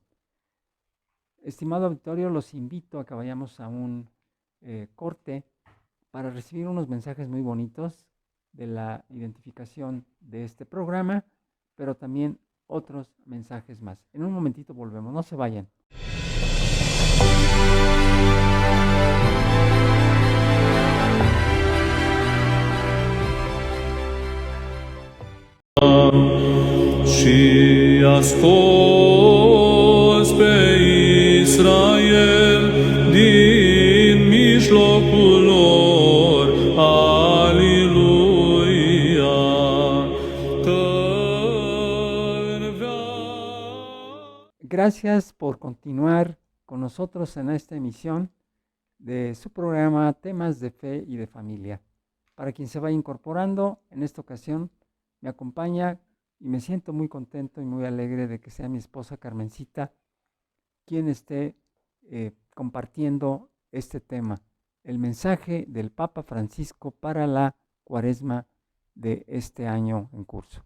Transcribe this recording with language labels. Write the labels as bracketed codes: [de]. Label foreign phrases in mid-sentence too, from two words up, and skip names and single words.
[es] Estimado auditorio, los invito a que vayamos a un corte para recibir unos mensajes muy bonitos de la identificación de este programa, pero también otros mensajes más. En un momentito volvemos, no se vayan. [ro] Și asculți pe Israel din mijlocul lor, Aliluia, că în [es] Gracias por continuar con nosotros en esta emisión de su programa Temas de Fe y de Familia. Para quien se vaya incorporando, en esta ocasión me acompaña y me siento muy contento y muy alegre de que sea mi esposa Carmencita quien esté compartiendo este tema, el mensaje del Papa Francisco para la Cuaresma de este año en curso.